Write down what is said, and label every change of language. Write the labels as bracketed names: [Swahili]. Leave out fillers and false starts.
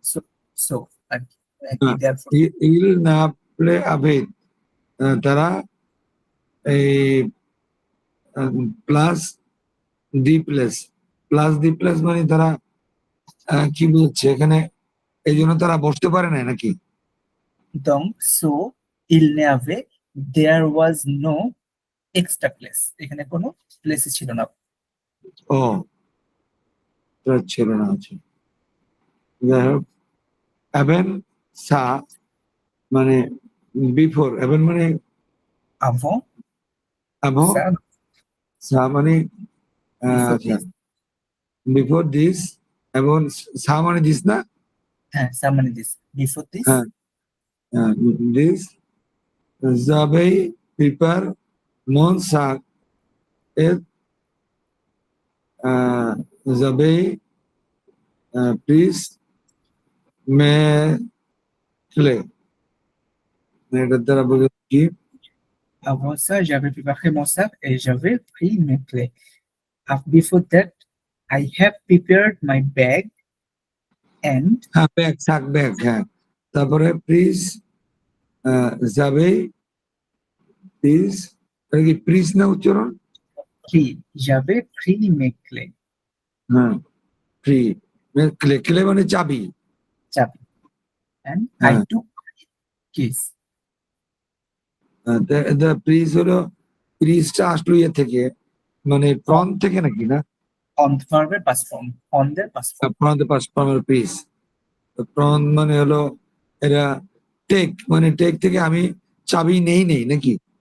[Bangla] So so আর কি therefore ইল না play আবে, তারা এই plus D place, plus D place মানে তারা কি বলছে এখানে, এই জন্য তারা বসতে পারে না নাকি? [French] donc [English] so [French] il n'y avait [English] there was no extra place, [Bangla] এখানে কোনো প্লেস ছিল না। ও, এটা ছিল না। আছে, যাই হোক, অ্যাভেন সা মানে বিফোর, অ্যাভেন মানে [French] avant [Bangla] আবহ, [French] ça [Bangla] সা মানে [English] before [Bangla] আচ্ছা, [English] this, before this, [Bangla] এবং সা মানে দিস না? [English] হ্যাঁ ça মানে this, before this [Bangla] হ্যাঁ, দিস যাবেই প্রিপার মন সাক এর যাবেই প্লিজ মে ক্লে, এটার দ্বারা বোঝা কি? [French] avant ça j'avais préparé mon sac et j'avais pris mes clés. [English] Before that I have prepared my bag and [Bangla] হ্যাঁ, ব্যাগ, সাক ব্যাগ, হ্যাঁ। তারপরে প্লিজ যাবেই, প্লিজ, এটা কি প্লিজ না উচ্চারণ? [French] clé, j'avais pris mes clés, [Bangla] হ্যাঁ, ফ্রি, ক্লে, ক্লে মানে চাবি। [English] চাবি, and I [Bangla] হ্যাঁ, [English] took keys. [Bangla] প্লিজ হলো, প্লিজটা আসলো ইয়ে থেকে, মানে প্রন থেকে নাকি না? [English] On the verb past form, on the past form. [Bangla] Prawn pass ফর্মের প্লিজ, প্রন মানে হলো এরা টেক, মানে টেক থেকে আমি চাবি নেই নাকি?